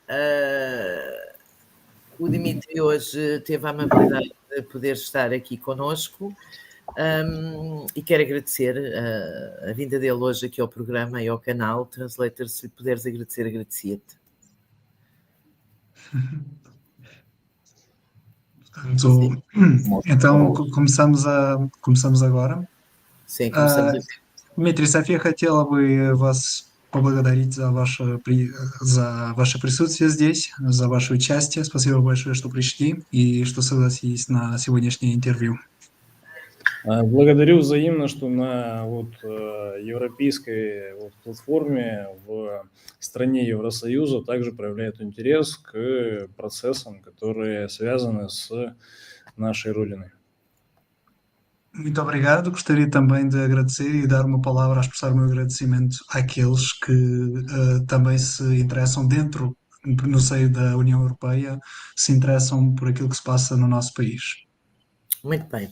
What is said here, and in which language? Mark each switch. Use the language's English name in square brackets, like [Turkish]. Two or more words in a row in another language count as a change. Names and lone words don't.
[Portuguese] O Dimitri hoje teve a amabilidade de poder estar aqui conosco e quero agradecer a vinda dele hoje aqui ao programa e ao canal. Translator, se puderes agradecer, agradecia-te. Então começamos agora. Sim, começamos. [Russian] Дмитрий, София хотела бы вас поблагодарить за ваше присутствие здесь, за ваше участие. Спасибо большое, что пришли и что согласились на сегодняшнее интервью. Благодарю взаимно, что на европейской платформе в стране Евросоюза также проявляют интерес к процессам, которые связаны с нашей Родиной. [Portuguese] Muito obrigado. Gostaria também de agradecer e dar uma palavra a expressar o meu agradecimento àqueles que também se interessam no seio da União Europeia, se interessam por aquilo que se passa no nosso país. Muito bem.